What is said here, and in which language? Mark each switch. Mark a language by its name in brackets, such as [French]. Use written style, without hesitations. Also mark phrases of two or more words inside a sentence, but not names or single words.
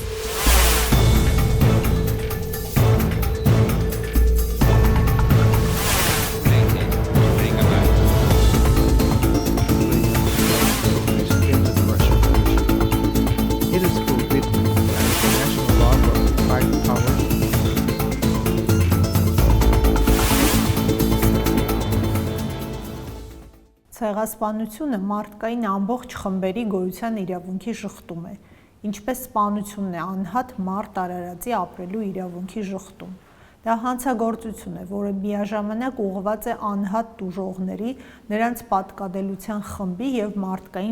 [English] It is forbidden by international law for private power. [Armenian] Ցեղասպանությունը մարդկային ամբողջ խմբերի գոյության իրավունքի շղթում է, ինչպես սպանությունն է անհատ մարդ արարածի ապրելու իրավունքի շղթում։ Դա հանցագործություն է, որը միաժամանակ ուղղված է անհատ տուժողների, նրանց պատկադելության խմբի և մարդկային